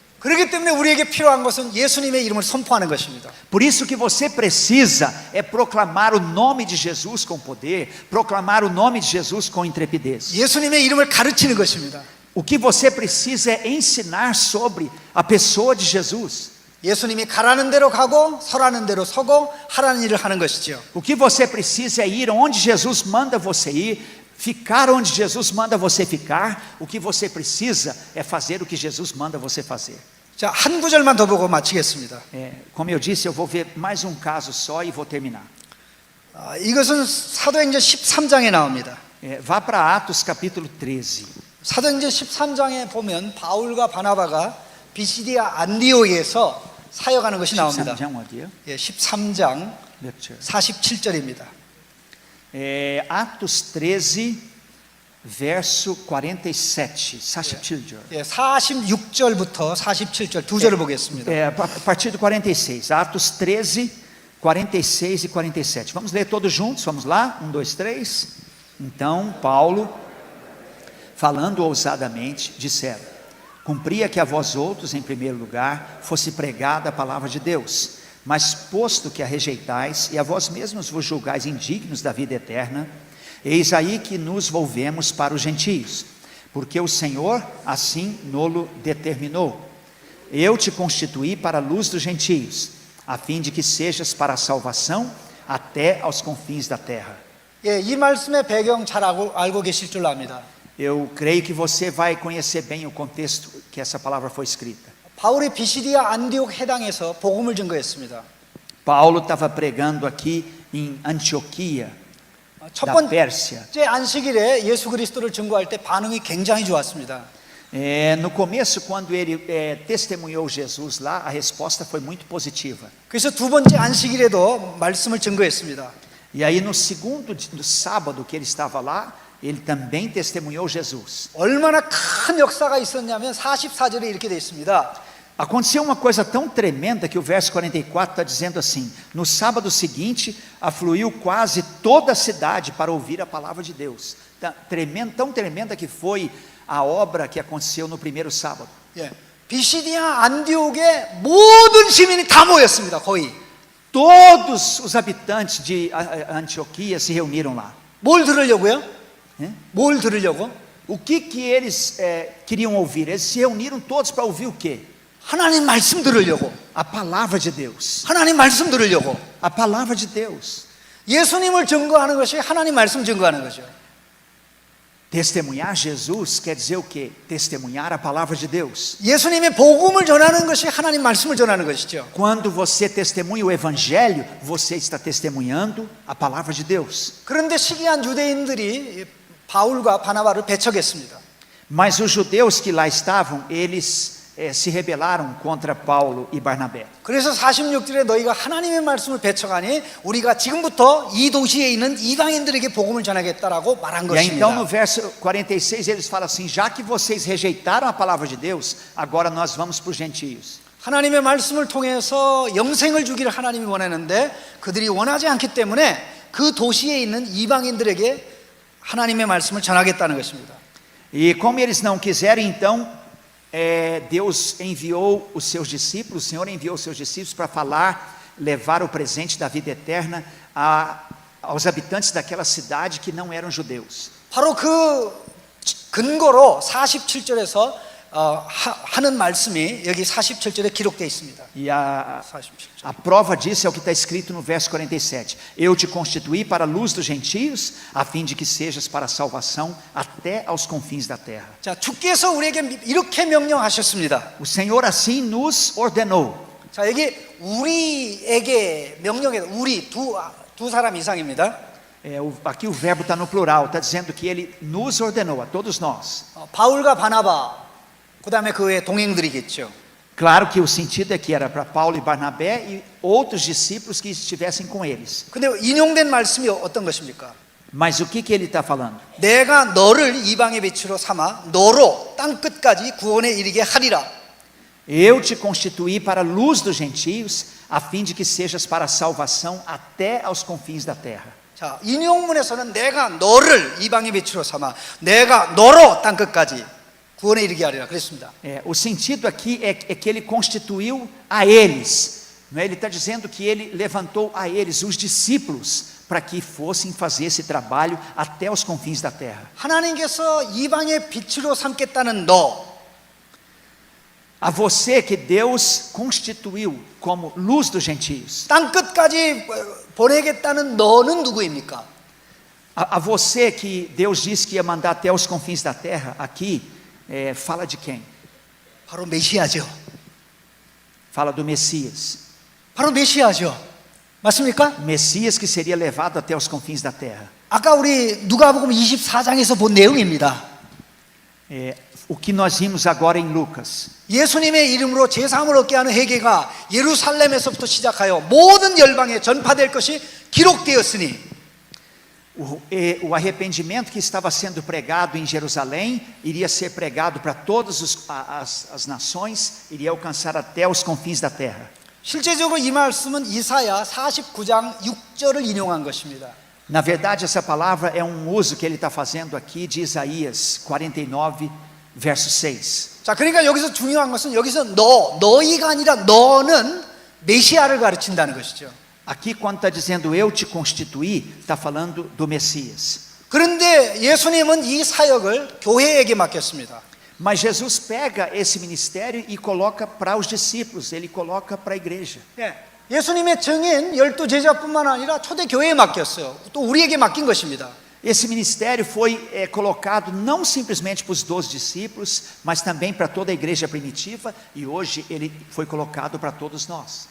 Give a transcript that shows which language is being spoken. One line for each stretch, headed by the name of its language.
Korean: 그렇기 때문에 우리에게 필요한 것은 예수님의 이름을 선포하는 것입니다.
Portuguese: Por isso que você precisa é proclamar o nome de Jesus com poder, proclamar o nome de Jesus com intrepidez.
Korean: 예수님의 이름을 가르치는 것입니다.
Portuguese: O que você precisa é ensinar sobre a pessoa de Jesus.
Korean: 예수님이 가라는 대로 가고 서라는 대로 서고 하라는 일을 하는 것이죠.
Portuguese: O que você precisa é ir onde Jesus manda você ir, ficar onde Jesus manda você ficar. O que você precisa é fazer o que Jesus manda você fazer.
Korean: 자, 한 구절만 더 보고 마치겠습니다.
Portuguese: Como eu disse, eu vou ver mais um caso só e vou terminar.
Korean: 이것은 사도행전 13장에 나옵니다.
Portuguese: Vá para Atos capítulo 13.
Korean: 사도행전 13장에 보면 바울과 바나바가 비시디아 안디옥에서 사역하는 것이 나옵니다. 13장 어디요? 13장 몇 절? 47절입니다.
Portuguese: Atos 13, verso 47,
Korean: 47절. 46절부터 47절 두 절을 보겠습니다.
Portuguese: A partir do 46, Atos 13, 46 e 47. Vamos ler todos juntos, vamos lá? 1, 2, 3. Então, Paulo, falando ousadamente, disseram: cumpria que a vós outros, em primeiro lugar, fosse pregada a palavra de Deus, mas posto que a rejeitais, e a vós mesmos vos julgais indignos da vida eterna, eis aí que nos volvemos para os gentios, porque o Senhor assim nolo determinou. Eu te constituí para a luz dos gentios, a fim de que sejas para a salvação até aos confins da terra.
Korean: 이 말씀의 배경 잘 알고 계실 줄 압니다.
Portuguese: Eu creio que você vai conhecer bem o contexto que essa palavra foi escrita.
Korean: 바울이 비시디아 안디옥 해당에서 복음을 증거했습니다.
Portuguese: Paulo estava pregando aqui em Antioquia,
Korean: 첫
Portuguese: da Pérsia.
Korean: 번째 안식일에 예수 그리스도를 증거할 때 반응이 굉장히 좋았습니다.
Portuguese: No começo, quando ele testemunhou Jesus lá, a resposta foi muito positiva.
Korean: 그래서 두 번째 안식일에도 말씀을 증거했습니다.
Portuguese: E aí no sábado que ele estava lá, ele também testemunhou Jesus.
Korean: 얼마나 큰 역사가 있었냐면 44절에 이렇게 되어 있습니다.
Portuguese: Aconteceu uma coisa tão tremenda que o verso 44 está dizendo assim: no sábado seguinte, afluiu quase toda a cidade para ouvir a palavra de Deus. Tão tremenda que foi a obra que aconteceu no primeiro sábado.
Korean: 예, 비시디아 안디옥의 모든 시민이 다 모였습니다. 거의.
Portuguese: Todos os habitantes de Antioquia se reuniram lá.
Korean: 뭘 들으려고요? 예? 뭘 들으려고?
Portuguese: O que eles queriam ouvir? Eles se reuniram todos para ouvir o quê?
Korean: 하나님 말씀 들으려고.
Portuguese: A palavra de Deus.
Korean: 하나님 말씀 들으려고.
Portuguese: A palavra de Deus.
Korean: 예수님을 증거하는 것이 하나님 말씀 증거하는 거죠.
Portuguese: Testemunhar Jesus quer dizer o quê? Testemunhar a palavra de Deus.
Korean: 예수님의 복음을 전하는 것이 하나님 말씀을 전하는 것이죠.
Portuguese: Quando você testemunha o evangelho, você está testemunhando a palavra de Deus.
Korean: 그런데 시기한 유대인들이 바울과 바나바를 배척했습니다.
Portuguese: Mas os judeus que lá estavam, eles se rebelaram contra Paulo e Barnabé.
Korean: 그래서 46절에 너희가 하나님의 말씀을 배척하니 우리가 지금부터 이 도시에 있는 이방인들에게 복음을 전하겠다라고 말한
Portuguese: E aí, então no
Korean: 것입니다.
Portuguese: verso 46 eles falam assim: já que vocês rejeitaram a palavra de Deus, agora nós vamos para os gentios.
Korean: 하나님의 말씀을 통해서 영생을 주기를 하나님이 원하는데 그들이 원하지 않기 때문에 그 도시에 있는 이방인들에게 하나님의 말씀을 전하겠다는 것입니다.
Portuguese: E como eles não quiserem, então Deus enviou os seus discípulos, o Senhor enviou os seus discípulos para falar, levar o presente da vida eterna aos habitantes daquela cidade que não eram judeus.
Korean: 바로 그 근거로 47절에서 하는 말씀이 여기 47절에 기록되어 있습니다.
Portuguese: E a
Korean: 47절.
Portuguese: prova disso é o que está escrito no verso 47. Eu te constituí para a luz dos gentios, a fim de que sejas para a salvação até aos confins da terra.
Korean: 자, 주께서 우리에게 이렇게 명령하셨습니다.
Portuguese: O Senhor assim nos ordenou.
Korean: 자, 여기 우리에게 명령해 우리 두 사람 이상입니다.
Portuguese: Aqui o verbo está no plural, está dizendo que Ele nos ordenou, a todos nós.
Korean: 바울과 바나바 그다음에 그의 동행들이겠죠.
Portuguese: Claro que o sentido é que era para Paulo e Barnabé e outros discípulos que estivessem com eles.
Korean: 근데 인용된 말씀이 어떤 것입니까?
Portuguese: Mas o que ele está falando?
Korean: 내가 너를 이방의 빛으로 삼아 너로 땅 끝까지 구원에 이르게 하리라.
Portuguese: Eu te constituí para a luz dos gentios, a fim de que sejas para a salvação até aos confins da terra.
Korean: 자, 인용문에서는 내가 너를 이방의 빛으로 삼아 내가 너로 땅 끝까지 구원에 이르게 하리라 그랬습니다.
Portuguese: O sentido aqui é que ele constituiu a eles. Não é? Ele está dizendo que ele levantou a eles, os discípulos, para que fossem fazer esse trabalho até os confins da terra.
Korean: 하나님께서 이방의 빛으로 삼겠다는 너,
Portuguese: A você que Deus constituiu como luz dos gentios.
Korean: 땅 끝까지 보내겠다는 너는 누구입니까?
Portuguese: A você que Deus disse que ia mandar até os confins da terra, aqui fala de quem?
Korean: 바로 메시아죠.
Portuguese: Fala do Messias.
Korean: 바로 메시아죠. 맞습니까?
Portuguese: Messias que seria levado até os confins da terra.
Korean: 아까 우리 누가복음 24장에서 본 내용입니다.
Portuguese: O que nós vimos agora em Lucas.
Korean: 예수님의 이름으로 제사함을 얻게 하는 회개가 예루살렘에서부터 시작하여 모든 열방에 전파될 것이 기록되었으니
Portuguese: O arrependimento que estava sendo pregado em Jerusalém iria ser pregado para todas as nações, iria alcançar até os confins da terra.
Korean: 실제적으로 이 말씀은 이사야 49장 6절을 인용한 것입니다.
Portuguese: Na verdade, essa palavra é um uso que ele está fazendo aqui de Isaías 49, verso 6.
Korean: 자, 그러니까 여기서 중요한 것은 여기서 너희가 아니라 너는 메시아를 가르친다는 것이죠.
Portuguese: Aqui quando está dizendo eu te constituí, está falando do Messias.
Korean: 그런데 예수님은 이 사역을 교회에게 맡겼습니다.
Portuguese: Mas Jesus pega esse ministério e coloca para os discípulos, ele coloca para a igreja.
Korean: 예수님의 증인 12제자뿐만 아니라 초대교회에 맡겼어요. 또 우리에게 맡긴 것입니다.
Portuguese: Esse ministério foi colocado não simplesmente para os 12 discípulos, mas também para toda a igreja primitiva, e hoje ele foi colocado para todos nós.